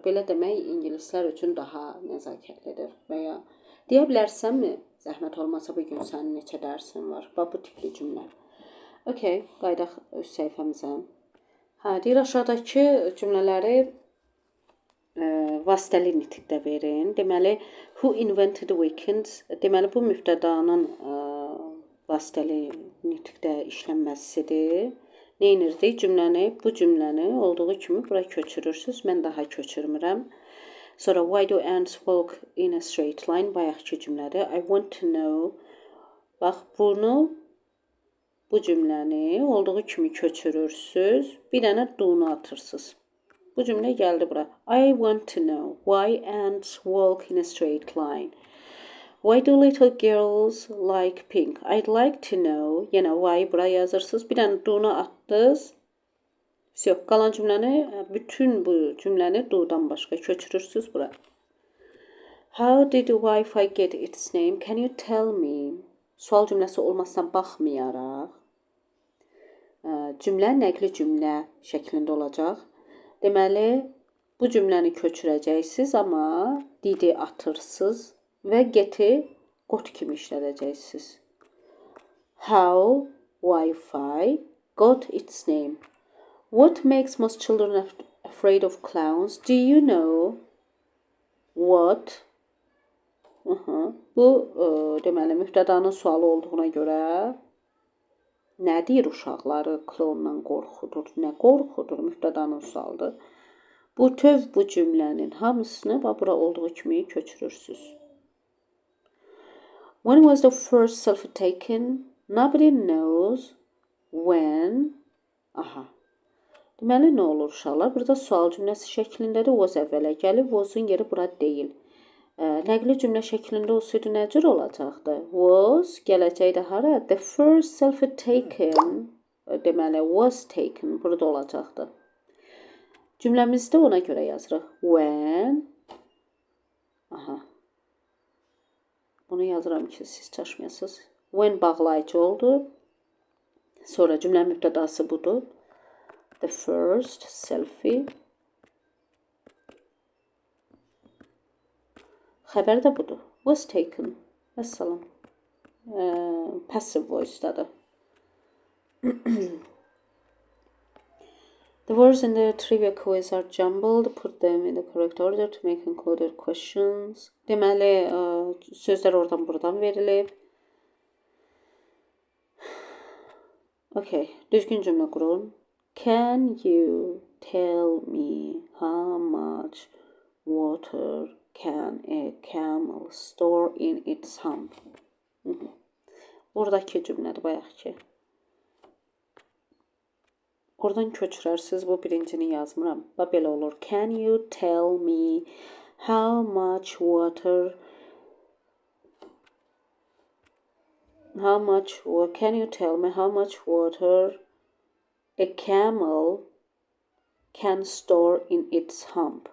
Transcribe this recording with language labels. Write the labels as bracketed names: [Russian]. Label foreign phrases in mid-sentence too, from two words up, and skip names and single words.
[Azerbaijani] Belə demək ingilislər üçün daha nəzakətlidir. Və ya deyə bilərsənmi, zəhmət olmasa bugün sənin neçə dərsin var? Bax, bu tipli cümlə. Okey, qaydaq öz səhifəmizə. Deyir, aşağıdakı cümlələri vasitəli nitqdə verin. Deməli, [English] who invented weekends? [Azerbaijani] Deməli, bu mübtədanın vasitəli nitqdə işlənməsidir. Neynirdik? Bu cümləni olduğu kimi bura köçürürsünüz. Mən daha köçürmürəm. Sonra, [English] why do ants walk in a straight line? [Azerbaijani] Bayaqki cümlədir. [English] I want to know. [Azerbaijani] Bax, bu cümləni olduğu kimi köçürürsünüz. Bir dənə do-nu atırsınız. Bu cümlə gəldi bura. [English] I want to know why ants walk in a straight line. Why do little girls like pink? I'd like to know. [Azerbaijani] Yenə why bura yazırsınız. Bir dənə do-nu atdınız. Yox, qalan cümləni, bütün bu cümləni do-dan başqa köçürürsünüz bura. [English] How did Wi-Fi get its name? Can you tell me? [Azerbaijani] Sual cümləsi olmasına baxmayaraq, cümlə nəqli cümlə şəklində olacaq. Deməli, bu cümləni köçürəcəksiniz, amma didi atırsınız və geti got kimi işlədəcəksiniz. [English] How Wi-Fi got its name. What makes most children afraid of clowns? Do you know what? [Azerbaijani] Bu deməli mübtədanın sualı olduğuna görə nə deyir uşaqları klondan qorxudur? Nə qorxudur? Mübtədanın sualıdır. Bu töv bu cümlənin hamısını bura olduğu kimi köçürürsünüz. [English] When was the first selfie taken? Nobody knows when. Aha. [Azerbaijani] Deməli nə olur uşaqlar? Burada sual cümləsi şəklindədir. Was əvvələ gəlib. Was-un yeri bura deyil. Nəqli cümlə şəklində olsaydı nə cür olacaqdı? Was gələcəkdə hara? [English] The first selfie taken. [Azerbaijani] Deməli [English] was taken [Azerbaijani] burada olacaqdı. Cümləmizdə ona görə yazırıq. [English] When. Aha. [Azerbaijani] Bunu yazıram ki siz çaşmayasınız. When bağlayıcı oldu. Sonra cümlənin mübtədası budur. [English] The first selfie. [Azerbaijani] Xəbər də budur. [English] Was taken. [Azerbaijani] Vəssalam. [English] Passive voice-dadır. The words in the trivia quiz are jumbled. Put them in the correct order to make included questions. [Azerbaijani] Deməli, sözlər oradan buradan verilib. Okay, düzgün cümlə qurun. [English] Can you tell me how much water can a camel store in its hump? [Azerbaijani] Buradakı cümlədir bayaqki. Oradan köçürərsiniz. Bu birincini yazmıram. Belə olur. [English] Can you tell me how much water can you tell me how much water a camel can store in its hump?